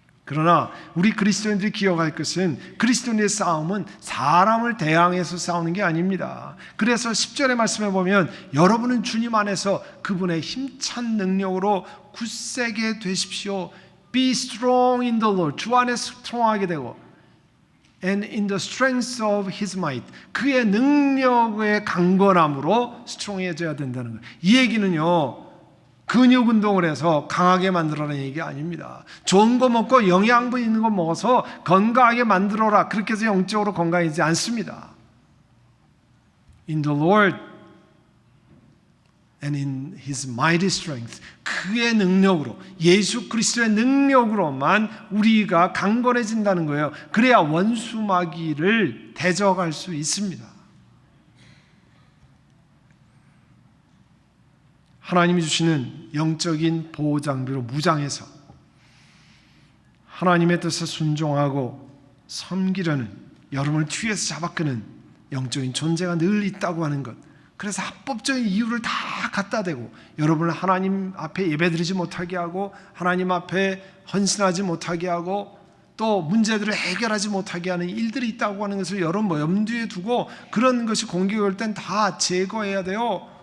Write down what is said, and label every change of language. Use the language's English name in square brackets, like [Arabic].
[Korean] 그러나 우리 그리스도인들이 기억할 것은 그리스도인의 싸움은 사람을 대항해서 싸우는 게 아닙니다. 그래서 10절의 말씀에 보면 여러분은 주님 안에서 그분의 힘찬 능력으로 굳세게 되십시오. [English] Be strong in the Lord. [Korean] 주 안에 스트롱하게 되고 [English] And in the strength of His might. [Korean] 그의 능력의 강건함으로 스트롱해져야 된다는 거예요. 이 얘기는요, 근육 운동을 해서 강하게 만들어라는 얘기가 아닙니다. 좋은 거 먹고 영양분 있는 거 먹어서 건강하게 만들어라, 그렇게 해서 영적으로 건강해지지 않습니다. [English] In the Lord and in His mighty strength. [Korean] 그의 능력으로, 예수 그리스도의 능력으로만 우리가 강건해진다는 거예요. 그래야 원수마귀를 대적할 수 있습니다. 하나님이 주시는 영적인 보호장비로 무장해서 하나님의 뜻에 순종하고 섬기려는, 여러분을 뒤에서 잡아끄는 영적인 존재가 늘 있다고 하는 것, 그래서 합법적인 이유를 다 갖다 대고 여러분을 하나님 앞에 예배드리지 못하게 하고 하나님 앞에 헌신하지 못하게 하고 또 문제들을 해결하지 못하게 하는 일들이 있다고 하는 것을 여러분 염두에 두고 그런 것이 공격이 올 땐 다 제거해야 돼요.